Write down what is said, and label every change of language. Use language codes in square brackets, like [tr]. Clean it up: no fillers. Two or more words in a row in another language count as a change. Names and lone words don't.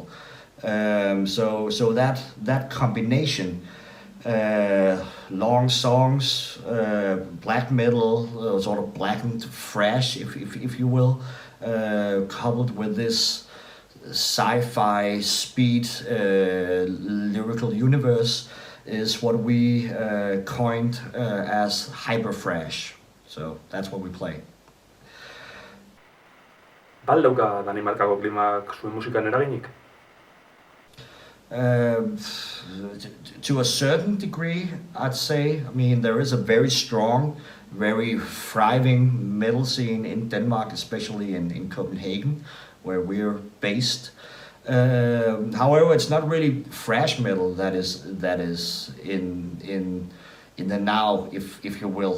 [en] So that combination, long songs, black metal, sort of blackened thrash, if you will, coupled with this sci-fi speed lyrical universe, is what we coined as hyper thrash. So that's what we play. [eu] Bal dauka Danimarkako klimak zuen musikan eraginik? [en] To a certain degree, I'd say. There is a very strong, very thriving metal scene in Denmark, especially in Copenhagen, where we're based. However, it's not really thrash metal that is in the now, if you will.